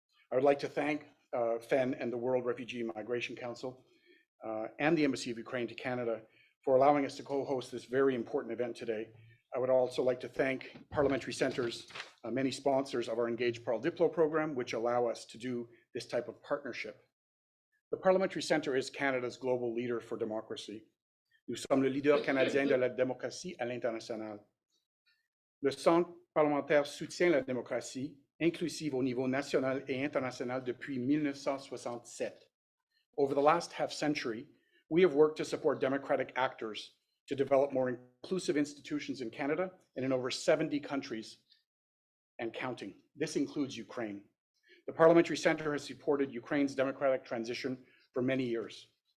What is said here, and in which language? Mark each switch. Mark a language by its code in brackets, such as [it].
[en] I would like to thank FEN and the World Refugee Migration Council and the Embassy of Ukraine to Canada for allowing us to co-host this very important event today. I would also like to thank Parliamentary Center's many sponsors of our Engage Parle Diplo program, which allow us to do this type of partnership. The Parliamentary Center is Canada's global leader for democracy. [fr] Nous sommes le leader canadien de la démocratie à l'international. Le Centre parlementaire soutient la démocratie inclusive au niveau national et international depuis 1967. [en] Over the last half century, we have worked to support democratic actors to develop more inclusive institutions in Canada and in over 70 countries and counting. This includes Ukraine. The Parliamentary Center has supported Ukraine's democratic transition for many years.